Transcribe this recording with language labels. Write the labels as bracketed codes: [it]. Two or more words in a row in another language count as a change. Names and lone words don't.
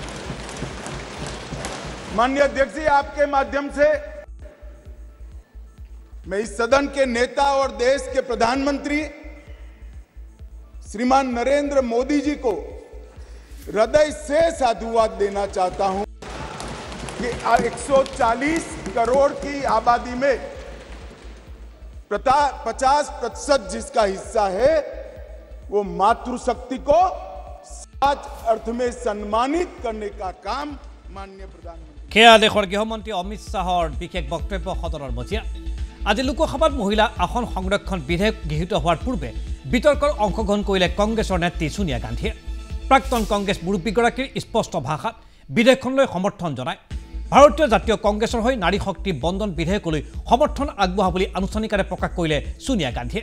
[hi] माननीय अध्यक्ष जी, आपके माध्यम से मैं इस सदन के नेता और देश के प्रधानमंत्री श्रीमान नरेंद्र मोदी जी को हृदय से साधुवाद देना चाहता हूं कि 140 करोड़ की आबादी में 50% जिसका हिस्सा है वो मातृशक्ति को सच अर्थ में सम्मानित करने का काम माननीय प्रधानमंत्री [as] সেয়া দেশৰ গৃহমন্ত্ৰী অমিত শাহৰ বিশেষ বক্তব্য সদনৰ মজিয়া। আজি লোকসভাত মহিলা আসন সংৰক্ষণ বিধেয়ক গৃহীত হোৱাৰ পূৰ্বে বিতৰ্কৰ অংশগ্ৰহণ কৰিলে কংগ্ৰেছৰ নেত্ৰী সোনিয়া গান্ধীয়ে। প্ৰাক্তন কংগ্ৰেছ মুৰব্বীগৰাকীৰ স্পষ্ট ভাষাত বিধেয়কখনলৈ সমৰ্থন জনায়। ভাৰতীয় জাতীয় কংগ্ৰেছৰ হৈ নাৰী শক্তি বন্ধন বিধেয়কলৈ সমৰ্থন আগবঢ়া বুলি আনুষ্ঠানিকভাৱে প্ৰকাশ কৰিলে সোনিয়া গান্ধীয়ে।